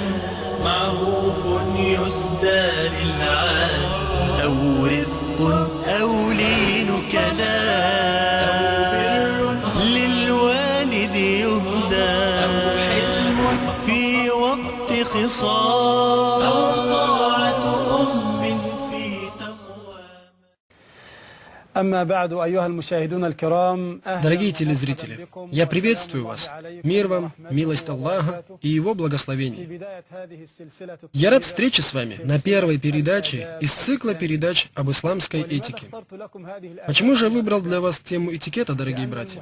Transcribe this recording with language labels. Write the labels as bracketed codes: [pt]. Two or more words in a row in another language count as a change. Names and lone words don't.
[ar] معروف يسدى للعام، أو رفق أو لين كلام، أو بر للوالد يهدى، أو حلم في وقت خصام، أو طاعة في تقوى. أما بعد أيها المشاهدون الكرام. [ru] Дорогие телезрители, я приветствую вас. Мир вам, милость Аллаха и Его благословение. Я рад встрече с вами на первой передаче из цикла передач об исламской этике. Почему же я выбрал для вас тему этикета, дорогие братья?